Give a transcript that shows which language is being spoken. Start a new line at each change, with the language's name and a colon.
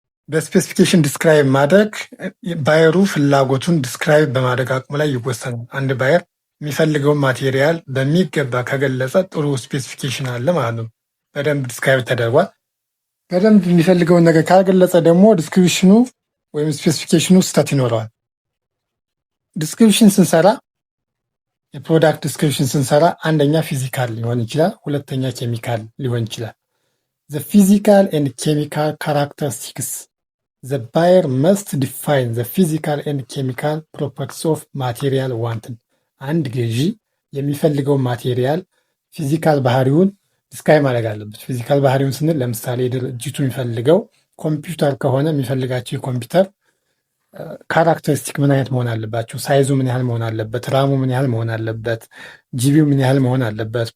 Amharic: በስፔሲፊኬሽን ዲስክራይብ ማድረግ ባየሩ ፍላጎቱን ዲስክራይብ በማድረግ አቅሙ ላይ ይወሰናል። አንድ ባየር የሚፈልገውን ማቴሪያል በሚገባ ከገለጸ ጥሩ ስፔሲፊኬሽን አለ ማለት ነው። በደንብ ዲስክራይብ ተደርጓል። በደንብ የሚፈልገውን ነገር ካልገለጸ ደግሞ ዲስክሪፕሽኑ ወይም ስፔሲፊኬሽኑ ስህተት ይኖረዋል። ዲስክሪፕሽን ስንሰራ የፕሮዳክት ዲስክሪፕሽን ስንሰራ አንደኛ ፊዚካል ሊሆን ይችላል፣ ሁለተኛ ኬሚካል ሊሆን ይችላል።
English: The physical and chemical characteristics. The buyer must define the physical and chemical properties of material wanted.
Amharic: አንድ ገዢ የሚፈልገውን ማቴሪያል ፊዚካል ባህሪውን ዲስክራይብ ማድረግ አለበት። ፊዚካል ባህሪውን ስንል ለምሳሌ ድርጅቱ የሚፈልገው ኮምፒውተር ከሆነ የሚፈልጋቸው የኮምፒውተር ካራክተሪስቲክ ምን አይነት መሆን አለባቸው? ሳይዙ ምን ያህል መሆን አለበት? ራሙ ምን ያህል መሆን አለበት? ጂቢው ምን ያህል መሆን አለበት?